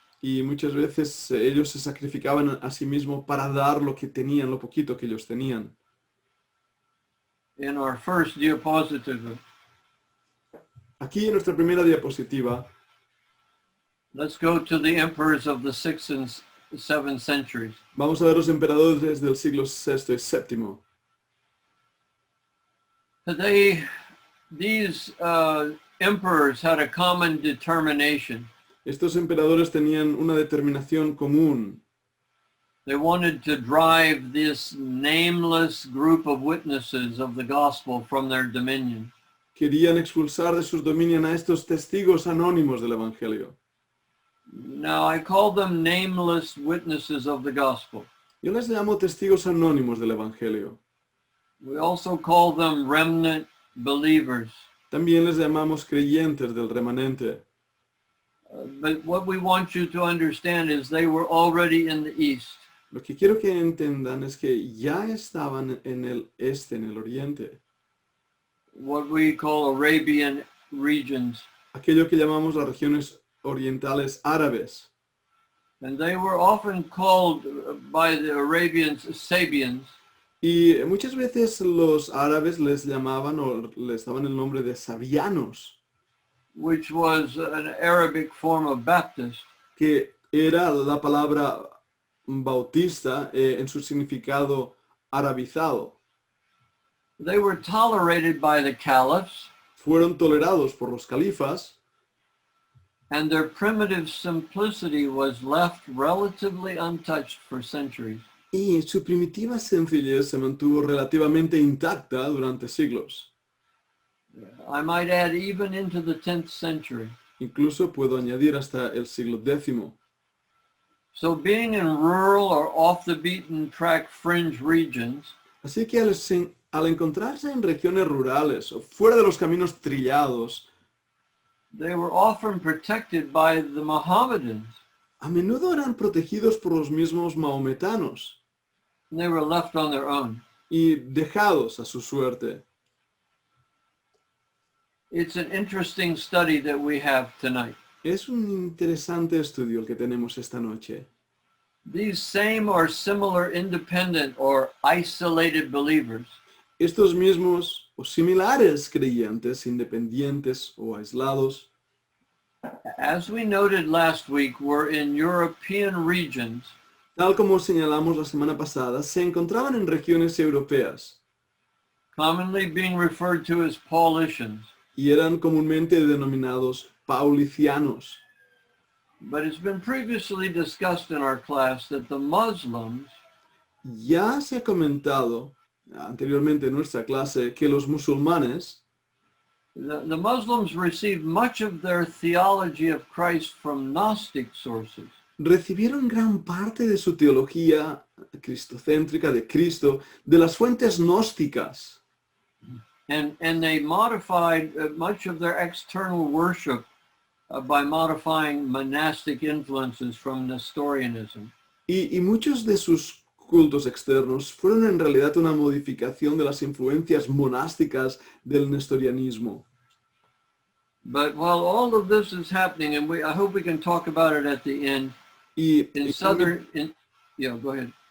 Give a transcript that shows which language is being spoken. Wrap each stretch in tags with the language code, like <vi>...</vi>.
<es>Y muchas veces ellos se sacrificaban a sí mismos para dar lo que tenían, lo poquito que ellos tenían.</es> <en>In our first diapositive,</en> <es>Aquí en nuestra primera diapositiva,</es> <en>let's go to the emperors of the 6th and 7th centuries.</en> <es>vamos a ver los emperadores del siglo VI y VII.</es> <en>They these emperors had a common determination.</en> <es>Estos emperadores tenían una determinación común.</es> <en>They wanted to drive this nameless group of witnesses of the gospel from their dominion.</en> <es>Querían expulsar de sus dominios a estos testigos anónimos del Evangelio.</es> <en>Now, I call them nameless witnesses of the gospel.</en> <es>Yo les llamo testigos anónimos del Evangelio.</es> <en>We also call them remnant believers.</en> <es>También les llamamos creyentes del remanente.</es> <en>But what we want you to understand is they were already in the east.</en> <es>Lo que quiero que entendan es que ya estaban en el este, en el oriente.</es> <en>What we call Arabian regions.</en> <es>Aquello que llamamos las regiones orientales árabes.</es> <en>And they were often called by the Arabians Sabians.</en> <es>Y muchas veces los árabes les llamaban o les daban el nombre de sabianos,</es> <en>Which was an Arabic form of Baptist.</en> <es>que era la palabra Bautista en su significado arabizado.</es> <en>They were tolerated by the caliphs,</en> <es>Fueron tolerados por los califas</es> <en>and their primitive simplicity was left relatively untouched for centuries.</en> <es>y su primitiva sencillez se mantuvo relativamente intacta durante siglos.</es> <en>I might add even into the 10th century.</en> <es>Incluso puedo añadir hasta el siglo X.</es> <en>So being in rural or off the beaten track fringe regions,</en> <es>Así que al encontrarse en regiones rurales o fuera de los caminos trillados,</es> <en>they were often protected by the Mohammedans.</en> <es>a menudo eran protegidos por los mismos maometanos</es> <en>And they were left on their own.</en> <es>y dejados a su suerte.</es> <en>It's an interesting study that we have tonight.</en> <es>Es un interesante estudio el que tenemos esta noche.</es> <en>These same or similar independent or isolated believers</en> <es>Estos mismos o similares creyentes, independientes o aislados,</es> <en>as we noted last week, were in European regions</en> <es>tal como señalamos la semana pasada, se encontraban en regiones europeas</es> <en>commonly being referred to as Paulicians.</en> <es>y eran comúnmente denominados Paulicianos.</es> <en>But it's been previously discussed in our class that the Muslims</en> <es>Ya se ha comentado anteriormente en nuestra clase que los musulmanes</es> <en>the Muslims received much of their theology of Christ from Gnostic sources.</en> <es>recibieron gran parte de su teología cristocéntrica de Cristo de las fuentes gnósticas.</es> <en>And they modified much of their external worship by modifying monastic influences from Nestorianism.</en> <es>Y muchos de sus cultos externos fueron en realidad una modificación de las influencias monásticas del nestorianismo.</es> <en>But while all of this is happening, and I hope we can talk about it at the end, go ahead.</en>